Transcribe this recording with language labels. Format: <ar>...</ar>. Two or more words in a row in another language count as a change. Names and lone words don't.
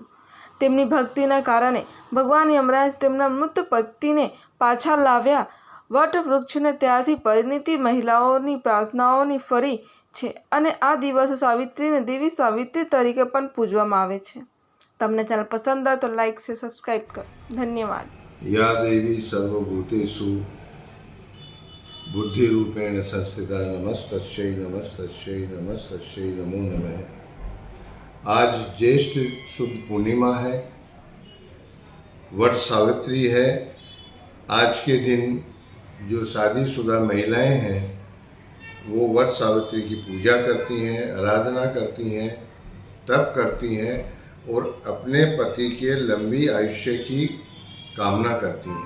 <gu>તેમની ભક્તિના કારણે ભગવાન યમરાજ તેમના મૃત પતિને પાછા લાવ્યા। વટ વૃક્ષને ત્યારથી પરિણીત મહિલાઓની પ્રાર્થનાઓની ફરી છે અને આ દિવસે સાવિત્રીને દેવી સાવિત્રી તરીકે પણ પૂજવામાં આવે છે। તમને ચેનલ પસંદ આવે તો લાઈક છે, સબસ્ક્રાઈબ કરો। ધન્યવાદ।</gu> <sa>या देवी सर्वभूतेषु बुद्धिरूपेण संस्थिता नमस्तस्यै नमस्तस्यै नमस्तस्यै नमो नमः।</sa> <hi>आज ज्येष्ठ शुद्ध पूर्णिमा है, वट सावित्री है। आज के दिन जो शादीशुदा महिलाएं हैं वो वट सावित्री की पूजा करती हैं, आराधना करती हैं, तप करती हैं और अपने पति के लंबी आयुष्य की कामना करती हैं।</hi>